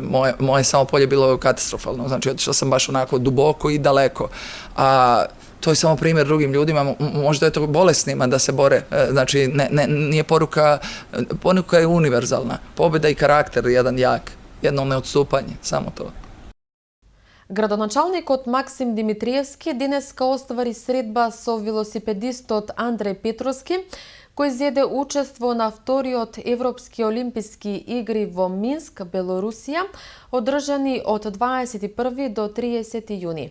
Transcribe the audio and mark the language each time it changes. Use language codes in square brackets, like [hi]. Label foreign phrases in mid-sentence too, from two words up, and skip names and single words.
[sr] Moje samo polje bilo katastrofalno, znači otišla sam baš onako duboko i daleko. A to je samo primjer drugim ljudima, možda je to bolesnima da se bore, znači nije poruka je univerzalna. Pobeda i karakter jedan jak, jedno neodstupanje, samo to. [mk] Градоначалникот Максим Димитриевски денеска оствари средба со велосипедистот Андреј Петровски, кој зеде учество на вториот Европски олимписки игри во Минск, Белорусија, одржани од 21 до 30 јуни.